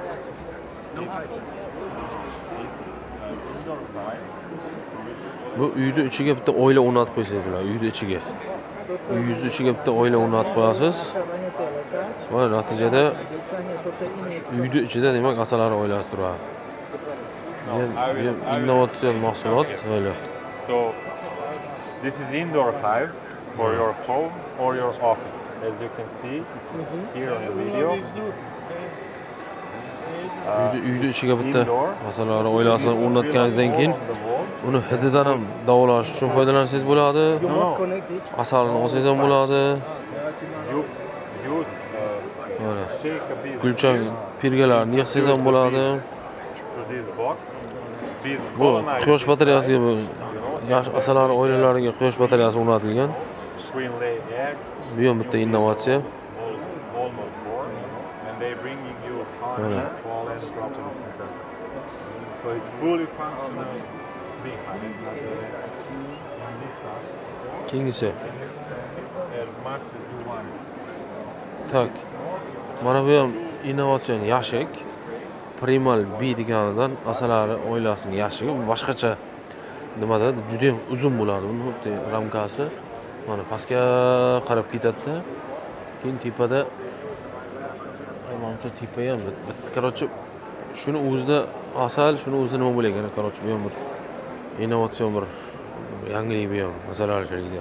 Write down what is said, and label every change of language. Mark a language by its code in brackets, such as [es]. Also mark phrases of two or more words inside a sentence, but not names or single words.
[uz] Bu uyda ichiga bitta oila o'rnatib qo'ysangiz bo'ladi, uyda ichiga. Uyingizni ichiga bitta oila o'rnatib qo'yasiz. Va natijada uyda ichida demak asallar oilasi turadi. Innovatsion mahsulot oila. [en] So this is indoor hive for your home or your office. As you can see here on the video. [uz] Uyda ichiga bitta asallar oilasini o'rnatganingizdan keyin uni hididan ham davolash uchun foydalansangiz bo'ladi. Asalni olsangiz ham bo'ladi. Mana. Gulchang pirgalarni yig'sangiz ham bo'ladi. Bu quyosh batareyasiga asallar oilalariga quyosh batareyasi o'rnatilgan. Bu ham bitta innovatsiya. Mana. [en] So it's fully functional. [uz] Kengisi. [en] As much as you want. [uz] Tak. Mana bu ham innovatsion yashik. Primal B deganidan asalari oilasini yaxshi, boshqacha nimada juda ham uzun bo'ladi buni xuddi ramkasi. Mana pastga qarab ketadi-da. Keyin tepada menimcha tepa ham короче shuni o'zida asal, shuni o'zida nima bo'lar ekan, короче bu ham bir innovatsion bir yangilik bu ham asalarichilikda.